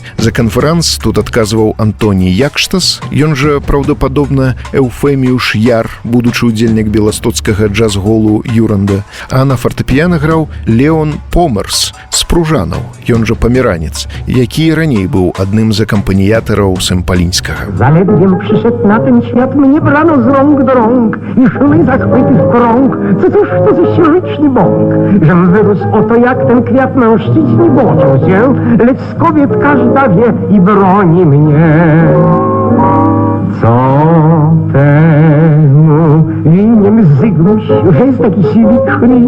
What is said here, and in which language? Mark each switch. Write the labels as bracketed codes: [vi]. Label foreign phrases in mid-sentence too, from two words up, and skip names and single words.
[be] За канферанс тут адказваў Антоній Якштас, ён жа, праўдападобна, Эўфеміюш Яр, будучы ўдзельнік беластоцкага джаз-голу «Юранда», а на фартэпіяна граў Леон Померс з Пружанаў, ён жа памеранец, які раней быў адным з акампаніятараў Сампалінскага. [pl] Zaledwiem przyszedł na ten świat, mnie brano z rąk do rąk i szły zachwyty w krąg. Co cóż to za śliczny bąk, żem wyrósł oto jak ten kwiat mężczyźni boczą się, lecz z kobiet każda wie i broni mnie. Co temu winien Zygmuś, że jest taki śliczny?